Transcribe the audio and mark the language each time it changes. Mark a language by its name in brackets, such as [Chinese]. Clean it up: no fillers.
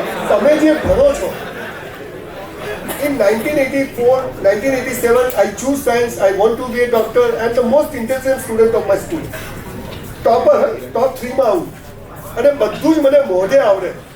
[Gujarati] તમે જે ભણો છો, [English] in 1984, 1987, I choose science. I want to be a doctor and the most intelligent student of my school. [Gujarati] Topper, top 3 માં આવું અને બધું જ મને મોઢે આવડે.